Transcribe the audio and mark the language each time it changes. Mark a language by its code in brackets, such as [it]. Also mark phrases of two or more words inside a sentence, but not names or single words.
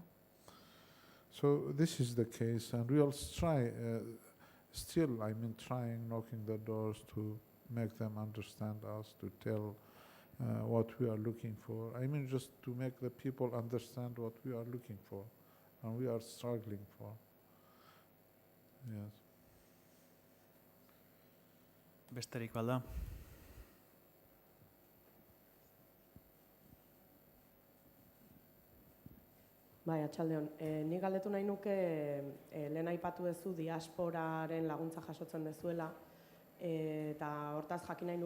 [en] So this is the case, and we'll try, trying, knocking the doors to make them understand us, to tell what we are looking for. Just to make the people understand what we are looking for, and we are struggling for. Yes. [eu] Besterik balda? Bai, atxaldeon. Nik galdetu nahi nuke, lehen aipatu duzu diasporaren laguntza jasotzen dezuela, eta hortaz jakin nahi nuke